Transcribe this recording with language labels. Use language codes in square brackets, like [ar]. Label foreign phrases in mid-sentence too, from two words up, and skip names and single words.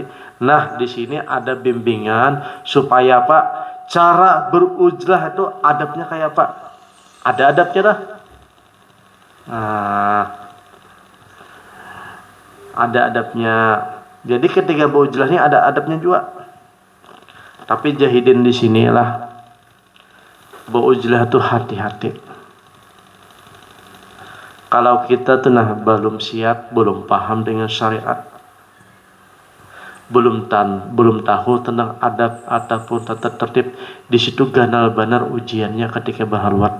[id] Nah, di sini ada bimbingan supaya apa? Cara berujlah itu adabnya kayak apa? Ada adabnya dah. Nah, ada adabnya. Jadi ketika berujlah ini ada adabnya juga. Tapi jahidin di sinilah berujlah itu hati-hati. Kalau kita tuh belum siap, belum paham dengan syariat, belum tahu tentang adab ataupun tata tertib, di situ ganal benar ujiannya ketika berhalwat.